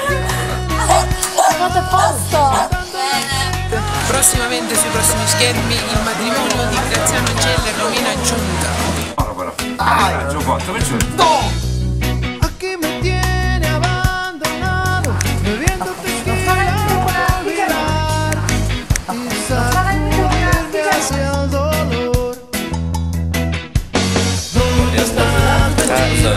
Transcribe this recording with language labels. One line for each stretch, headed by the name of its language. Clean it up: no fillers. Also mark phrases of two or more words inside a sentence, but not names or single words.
Italian: Fate posto! Prossimamente sui prossimi schermi il matrimonio di Graziano Angella e Romina Giunta. Ah, giocotto, perciò.
Spanish: ¡No! Aquí me tiene abandonado, bebiéndote olvidar y sacudirme hacia el dolor. ¿Dónde estás metido?